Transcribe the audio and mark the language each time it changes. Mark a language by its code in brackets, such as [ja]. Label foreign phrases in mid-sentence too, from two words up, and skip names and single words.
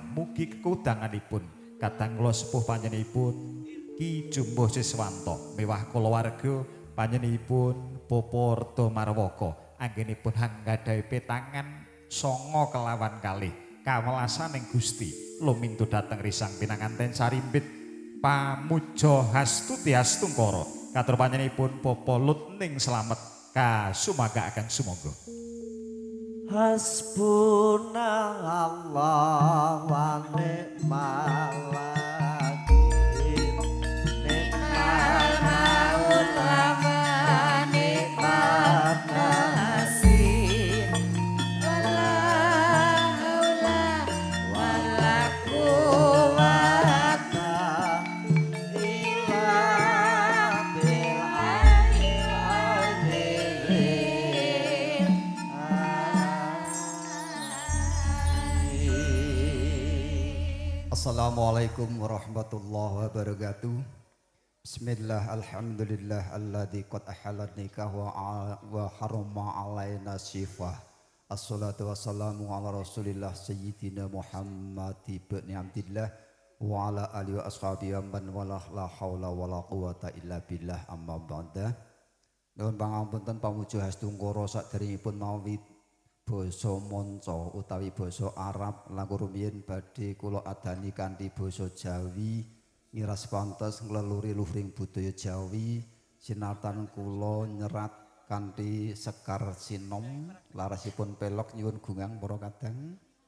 [jv] mugi kekudanganipun kadang kula sepuh panjenenganipun Ki Jumbuh Siswanto mewah kulawarga panjenenganipun Popo Rdo Marwaka anggenipun hanggadhahi petangan songo kelawan kalih kawelasan ing Gusti lumintu dhateng risang pinanganten sarimbit pamuja Hastuti Hastungkara katur panjenenganipun Popo Lutning Slamet kasumagaaken sumangga. [ar] حسبنا الله ونعم الوكيل نعم المولى ونعم النصير ولا حول ولا قوة إلا السلام عليكم ورحمة الله وبركاته. بسم الله الحمد لله الذي قد أحل النكاح وحرم علينا السفاح. الصلاة والسلام على رسول الله سيدنا محمد بن عبد الله وعلى آله وأصحابه ومن والاه لا حول ولا قوة إلا بالله أما بعد. [jv] Nuwun pangapunten pamuja Hastungkara saderengipun mawi basa manca utawi basa Arab langkung rumiyin badhe kula adani kanthi basa Jawi ngiras pantes ngleluri luhring budaya Jawi sinartan kula nyerat kanthi sekar sinom larasipun pelok nyuwun gungang para kadang.